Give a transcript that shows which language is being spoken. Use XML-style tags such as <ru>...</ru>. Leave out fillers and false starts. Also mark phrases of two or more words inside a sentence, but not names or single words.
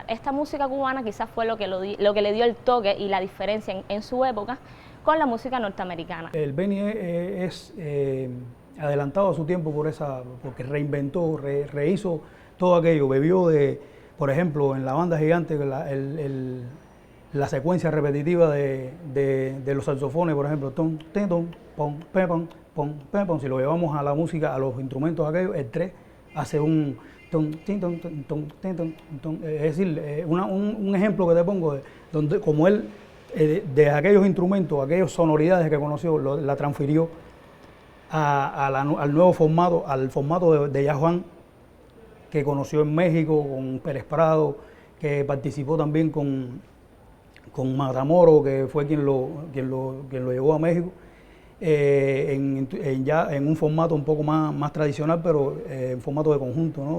<es>Esta música cubana quizás fue lo que le dio el toque y la diferencia en su época con la música norteamericana. El Beni es adelantado a su tiempo porque reinventó, rehizo todo aquello, bebió de, por ejemplo, en la banda gigante, la secuencia repetitiva de los saxofones, por ejemplo, ton, ten, ton, pom, pe, pom, pom, pe, pom. Si lo llevamos a la música, a los instrumentos aquellos, el 3 hace un ton, tin, ton, ton, ten, ton, ton. Es decir, un ejemplo que te pongo, donde como él, de aquellos instrumentos, aquellas sonoridades que conoció, la transfirió al nuevo formato, al formato de</es> <en>Jazz Band</en> <es>que conoció en México con Pérez Prado, que participó también con Matamoros, que fue quien lo llevó a México, en un formato un poco más tradicional, pero en formato de conjunto, ¿no?</es>